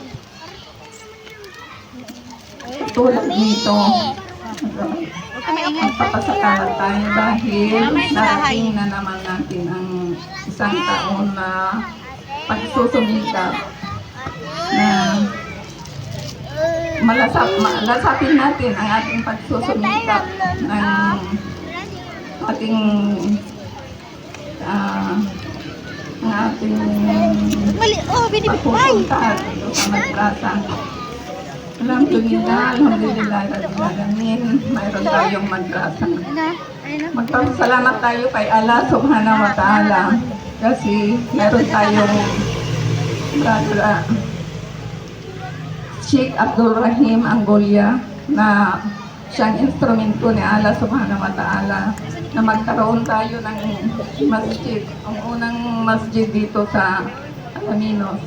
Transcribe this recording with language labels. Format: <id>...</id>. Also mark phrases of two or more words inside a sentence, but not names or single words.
<tl>Tulad nito, magpapasalamat tayo dahil narating na naman natin ang isang taon na pagsusumikap na malasapin natin ang ating pagsusumikap ng ating pagpupunta dito sa madrasa.</tl> <ar>الحمد لله، الحمد لله، العالمين,</ar> <tl>mayroon tayong madrasa. Magpapasalamat tayo kay Allah</tl> <ar>سبحانه وتعالى</ar> <tl>kasi mayroon tayong brother Sheikh Abdul Rahim Anggolia na siyang instrumento ni Allah</tl> <ar>سبحانه وتعالى</ar> <tl>na magkaroon tayo ng masjid, ang unang masjid dito sa Alaminos.</tl>